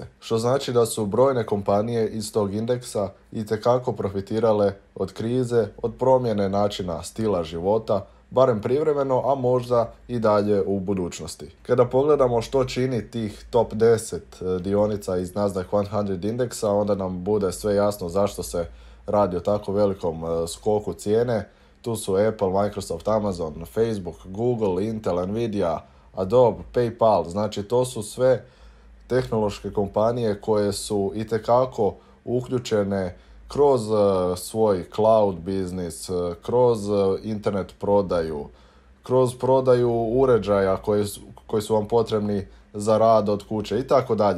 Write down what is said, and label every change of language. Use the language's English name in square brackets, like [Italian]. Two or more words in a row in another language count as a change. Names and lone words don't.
[Croatian] Što znači da su brojne kompanije iz tog indeksa itekako profitirale od krize, od promjene načina stila života, barem privremeno, a možda i dalje u budućnosti. Kada pogledamo što čini tih top 10 dionica iz Nasdaq 100 indeksa, onda nam bude sve jasno zašto se radi o tako velikom skoku cijene. Tu su Apple, Microsoft, Amazon, Facebook, Google, Intel, Nvidia, Adobe, PayPal, znači to su sve tehnološke kompanije koje su itekako uključene kroz svoj cloud biznis, kroz internet prodaju, kroz prodaju uređaja koji su vam potrebni za rad od kuće i tako dalje.